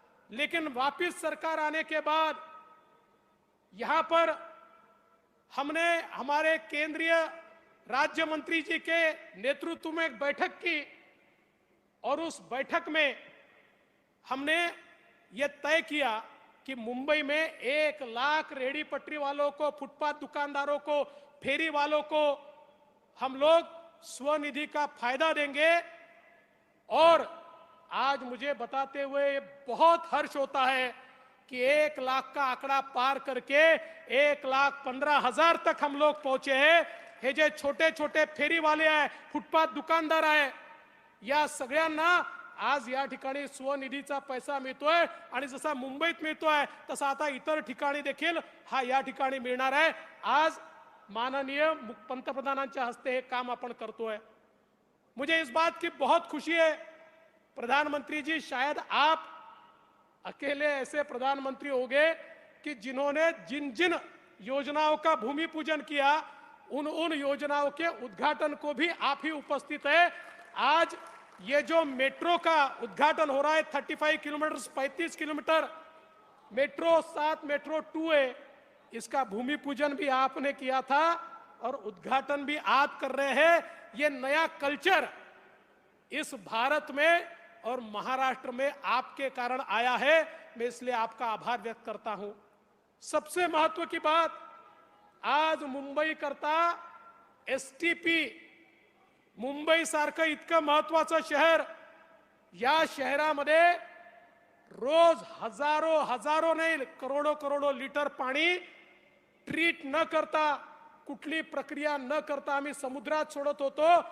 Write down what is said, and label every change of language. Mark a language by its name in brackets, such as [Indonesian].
[Hindi] लेकिन वापस सरकार आने के बाद यहां पर हमने हमारे केंद्रीय राज्य मंत्री जी के नेतृत्व में एक बैठक की और उस बैठक में हमने ये तय किया कि मुंबई में 1 लाख रेहड़ी पटरी वालों को, फुटपाथ दुकानदारों को, फेरी वालों को हम लोग स्वनिधि का फायदा देंगे। और आज मुझे बताते हुए बहुत हर्ष होता है कि 1 लाख का आंकड़ा पार करके 1,15,000 तक हम लोग पहुंचे हैं। [Marathi] हे जे छोटे छोटे फेरी वाले आहे, फुटपाथ दुकानदार आहे, या सगळ्यांना आज या ठिकाणी स्वनिधीचा पैसा मिळतोय आणि जसा मुंबईत मिळतोय तसा आता इतर ठिकाणी देखील हा या ठिकाणी मिळणार आहे। आज माननीय पंतप्रधानांच्या हस्ते हे काम आपण करतोय। [Hindi] मुझे इस बात की बहुत खुशी है प्रधानमंत्री जी, शायद आप अकेले ऐसे प्रधानमंत्री होंगे कि जिन्होंने जिन जिन योजनाओं का भूमि पूजन किया उन योजनाओं के उद्घाटन को भी आप ही उपस्थित है। आज ये जो मेट्रो का उद्घाटन हो रहा है 35 किलोमीटर 35 किलोमीटर मेट्रो 7 मेट्रो 2 है, इसका भूमि पूजन भी आपने किया था और उद्घाटन भी आप कर रहे हैं। ये नया कल्चर इस भारत में और महाराष्ट्र में आपके कारण आया है। मैं इसलिए आपका आभार व्यक्त करता हूं। [Marathi] सबसे महत्व की बात, आज मुंबई करता एसटीपी, मुंबई सारखं इतकं महत्वाचं शहर, या शहरामध्ये रोज हजारो नाही करोडो लिटर पाणी ट्रीट न करता, कुठली प्रक्रिया न करता आम्ही समुद्रात सोडत होतो।